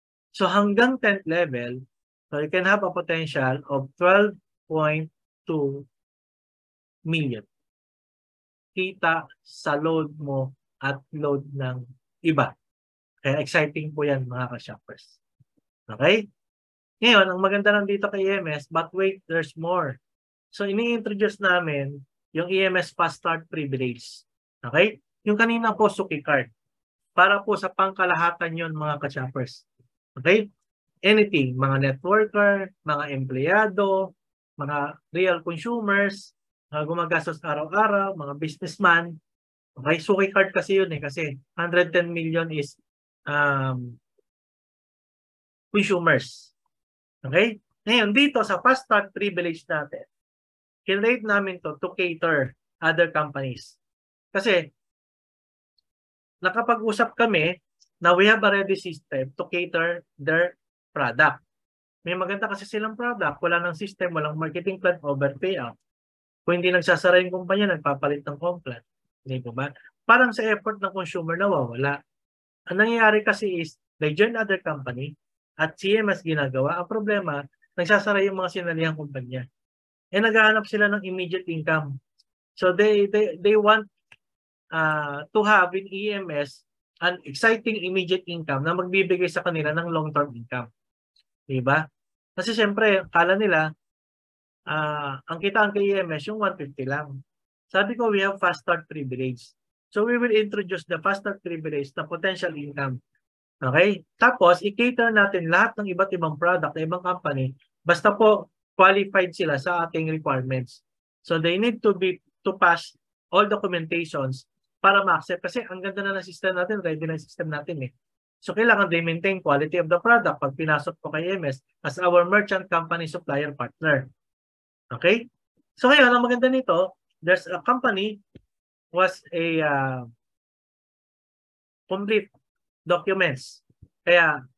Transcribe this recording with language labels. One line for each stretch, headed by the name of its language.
English: So
Filipino: hanggang
English: 10th level, so you can have a potential of 12.2 million.
Filipino: Kita sa load mo at load ng iba. Kaya exciting po yan mga ka-shoppers. Okay? Ngayon, ang maganda lang dito kay EMS,
English: but wait, there's more.
Filipino: So ini-introduce namin yung EMS Fast Start Privilege. Okay? Yung kanina po, Suki Card. Para po sa pangkalahatan yon mga ka-shoppers. Okay? Anything, mga networker, mga empleyado, mga real consumers, mga gumagastos araw-araw, mga businessman. Okay? Suki Card kasi yun eh.
English: Kasi 110 million is consumers. Okay?
Filipino: Ngayon, dito sa Fast Start Privilege natin, kinrate namin
English: to cater other companies.
Filipino: Kasi, nakapag-usap kami na
English: we have a ready system to cater their product.
Filipino: May maganda kasi silang product, wala ng system, walang marketing plan, overpayout. Kung hindi nagsasara yung kumpanya, nagpapalit ng complan. Hindi po ba? Parang sa effort ng consumer nawawala. Ang nangyayari kasi is,
English: they join other company
Filipino: at CMS ginagawa. Ang problema, nagsasara yung mga sinalihang kumpanya. Naghahanap sila ng
English: immediate income. So they want to have in EMS an exciting immediate income
Filipino: na magbibigay sa kanila ng
English: long-term income. Diba?
Filipino: Kasi siyempre, kala nila, ang kitaan kay EMS yung 150 lang. Sabi ko,
English: we have Fast Start Privilege. So we will introduce the Fast Start Privilege na potential income. Okay?
Filipino: Tapos, i-cater natin lahat ng iba't ibang product na ibang company, basta po qualified sila sa ating requirements.
English: So they need to pass all documentations
Filipino: para ma-accept. Kasi ang ganda na ng system natin, ready na system natin eh. So kailangan
English: they maintain quality of the product
Filipino: pag pinasok ko kay
English: EMS as our merchant company supplier partner. Okay? So ngayon, ang maganda nito, there's a company was a complete documents.
Filipino: Kaya